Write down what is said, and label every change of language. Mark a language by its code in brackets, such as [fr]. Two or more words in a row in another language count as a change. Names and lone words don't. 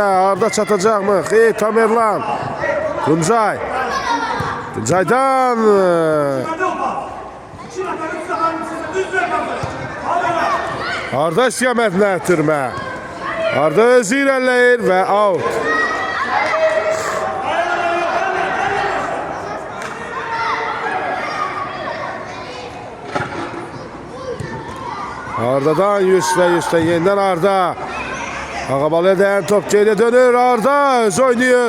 [az] Arda çatacaqmı? Xeyr, Tamerlan. Tuncaydan Arda istiqamətində ötürmə. Arda özü irəliləyir və out. [tr] Arda'dan Yusuf'dan yeniden Arda. Ağabalı'ya değen top geriye dönür. Arda öz oynuyor.